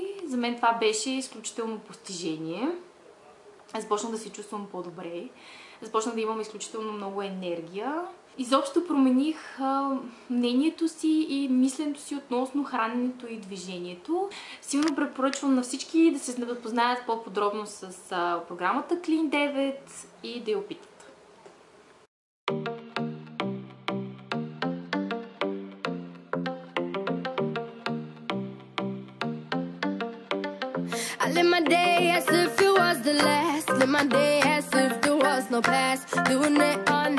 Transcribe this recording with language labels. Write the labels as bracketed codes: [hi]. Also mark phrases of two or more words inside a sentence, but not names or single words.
[bg] За мен това беше изключително постижение. Започнах да се чувствам по-добре, започнах да имам изключително много енергия. Изобщо промених мнението си и мисленето си относно храненето и движението. Силно препоръчвам на всички да се запознаят по-подробно с програмата Clean 9 и да я опитат. [en] I live my day as if it was the last. Live my day as if there was no past. Doing it all